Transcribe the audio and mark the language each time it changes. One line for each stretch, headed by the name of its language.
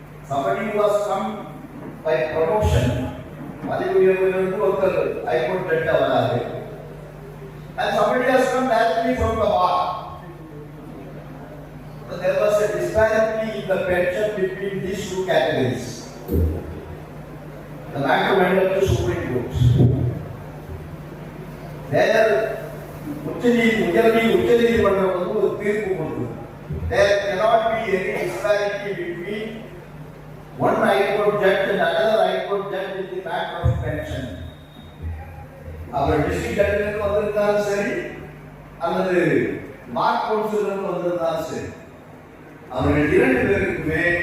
English: Somebody who was come by promotion,
Tamil: பதவியிலிருந்து ஒருத்தர்
English: high court judge
Tamil: ஆவாரு,
English: and somebody has come directly from the bar. So there was a disparity in the pension between these 2 categories. The matter went up to Supreme Court. There,
Tamil: உச்சநீதிமன்றம் வந்து ஒரு தீர்ப்பு கொடுத்தது.
English: There cannot be any disparity between one high court judge and another high court judge in the matter of pension.
Tamil: Our district ஜட்ஜிலிருந்து வந்திருந்தாலும் சரி அல்லது பார் கவுன்சிலிருந்து வந்திருந்தாலும் சரி, அவர்கள் 2 பேருக்குமே